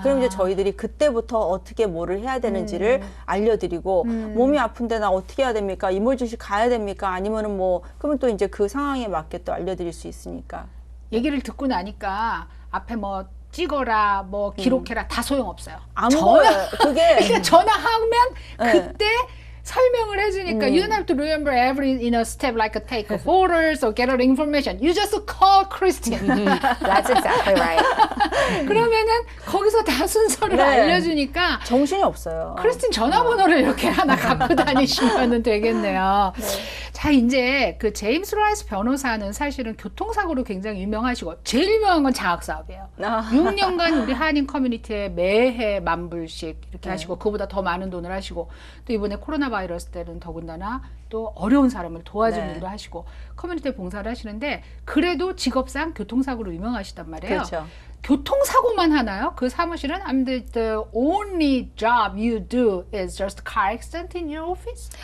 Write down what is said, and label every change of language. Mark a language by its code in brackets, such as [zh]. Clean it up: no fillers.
[ko] 그럼 이제 저희들이 그때부터 어떻게 뭐를 해야 되는지를 알려드리고 몸이 아픈데 나 어떻게 해야 됩니까? 이머전시 가야 됩니까? 아니면은 뭐 그러면 또 이제 그 상황에 맞게 또 알려드릴 수 있으니까. 얘기를 듣고 나니까 앞에 뭐 찍어라, 뭐 기록해라 다 소용없어요. 그러니까 전화하면 그때 설명을 해주니까 [en] you don't have to remember every step like take photos or get information. You just call Christine. That's exactly right. [ko] 그러면은 거기서 다 순서를 알려주니까 정신이 없어요. 크리스틴 전화번호를 이렇게 하나 갖고 다니시면 되겠네요. 자, 이제 그 제임스 라이스 변호사는 사실은 교통사고로 굉장히 유명하시고 제일 유명한 건 장학사업이에요. 6년간 우리 한인 커뮤니티에 매해 $10,000불씩 이렇게 하시고 그보다 더 많은 돈을 하시고 또 이번에 코로나 바이러스 때는 더군다나 또 어려운 사람을 도와주는 일도 하시고 커뮤니티에 봉사를 하시는데 그래도 직업상 교통사고로 유명하시단 말이에요. 그렇죠. 교통사고만 하나요? 그 사무실은 [en] the only job you do is just car accident in your office?